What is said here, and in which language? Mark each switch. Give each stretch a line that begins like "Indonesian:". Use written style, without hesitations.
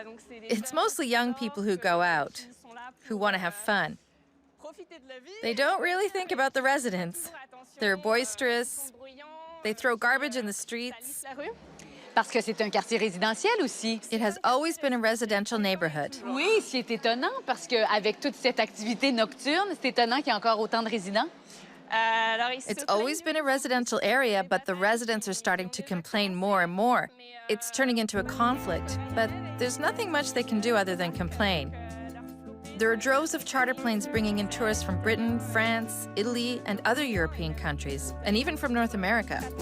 English: It's mostly young people who go out, who want to have fun. They don't really think about the residents. They're boisterous. They throw garbage in the streets.
French: Parce que c'est un quartier résidentiel aussi.
English: It has always been a residential neighborhood.
French: Oui, c'est étonnant parce qu'avec toute cette activité nocturne, c'est étonnant qu'il y ait encore autant de résidents.
English: It's always been a residential area, but the residents are starting to complain more and more. It's turning into a conflict, but there's nothing much they can do other than complain. There are droves of charter planes bringing in tourists from Britain, France, Italy, and other European countries, and even from North America.